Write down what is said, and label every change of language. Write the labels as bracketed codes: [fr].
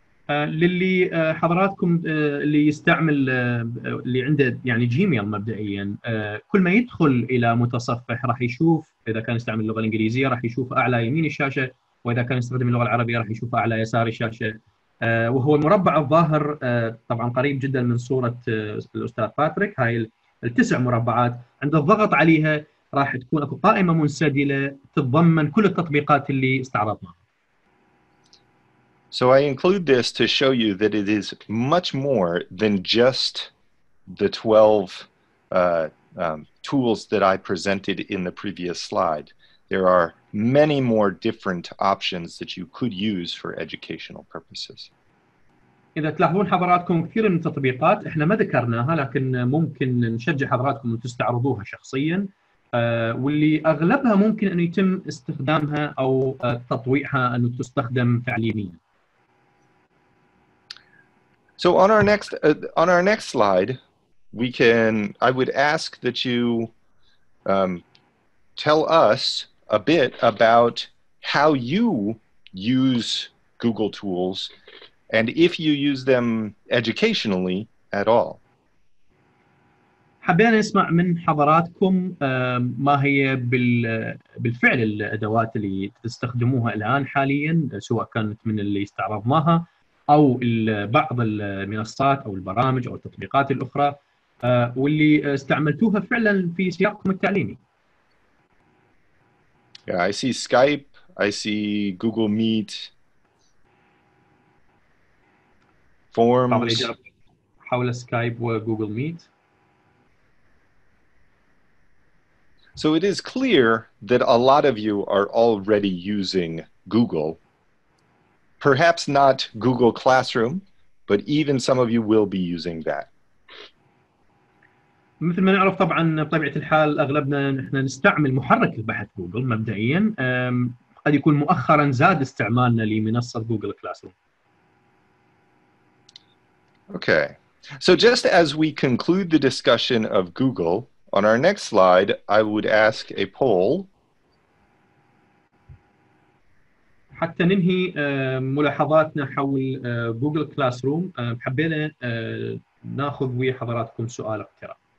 [ar] للي حضراتكم اللي يستعمل اللي عنده يعني جيميل مبدئيا، كل ما يدخل الى متصفح راح يشوف، اذا كان يستعمل اللغه الانجليزيه راح يشوف اعلى يمين الشاشه، واذا كان يستخدم اللغه العربيه راح يشوف اعلى يسار الشاشه. وهو المربع الظاهر طبعا قريب جدا من صوره الاستاذ باتريك. هاي التسع مربعات عند الضغط عليها راح تكون اكو قائمه منسدله تتضمن كل التطبيقات اللي استعرضناها. [en] So I include this to show you that it is much more than just the 12 tools that I presented in the previous slide. There are many more different options that you could use for educational purposes. [ar] إذا تلاحظون حضراتكم كثير من التطبيقات احنا ما ذكرناها، لكن ممكن نشجع حضراتكم أن تستعرضوها شخصيا، واللي أغلبها ممكن أن يتم استخدامها أو تطويعها أن تستخدم تعليميا. [en] So on our next slide, I would ask that you tell us a bit about how you use Google tools and if you use them educationally at all. [ar] حبينا نسمع من حضراتكم ما هي بالفعل الأدوات اللي تستخدموها الآن حاليا، سواء كانت من اللي استعرضناها أو بعض المنصات أو البرامج أو التطبيقات الأخرى واللي استعملتوها فعلا في سياقكم التعليمي. [en] Yeah, I see Skype, I see Google Meet, Forms. [ar] حول سكايب وجوجل ميت. [en] So it is clear that a lot of you are already using Google. Perhaps not Google Classroom, but even some of you will be using that. [ar] مثل ما نعرف طبعا بطبيعة الحال أغلبنا نحن نستعمل محرك البحث جوجل مبدئيا. قد يكون مؤخرا زاد استعمالنا لمنصة جوجل كلاس روم. [en] Okay, so just as we conclude the discussion of Google, on our next slide, I would ask a poll. [ar] حتى ننهي ملاحظاتنا حول جوجل كلاس روم، حبينا ناخذ ويا حضراتكم سؤال اقتراح.